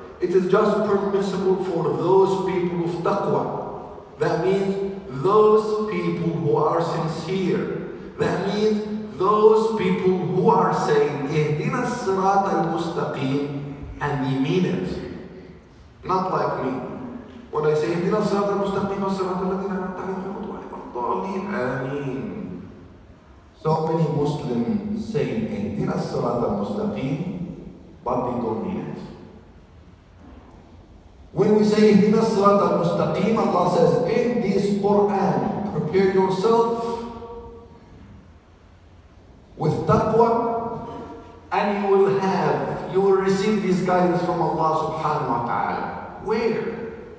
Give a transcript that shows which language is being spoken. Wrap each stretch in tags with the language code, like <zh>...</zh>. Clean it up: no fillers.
<en>It is just permissible for those people of taqwa. That means those people who are sincere. That means those people who are saying اهدنا الصراط المستقيم and they mean it. Not like me.</en> <ar>When I say اهدنا الصراط المستقيم الصراط الذين أنعمت عليهم غير المغضوب عليهم آمين.</ar> <en>So many Muslims say اهدنا الصراط المستقيم, but they don't mean it. When we say اهدنا الصراط المستقيم, Allah says in this Quran, prepare yourself with taqwa, and you will receive this guidance from Allah subhanahu wa ta'ala. Where?</en>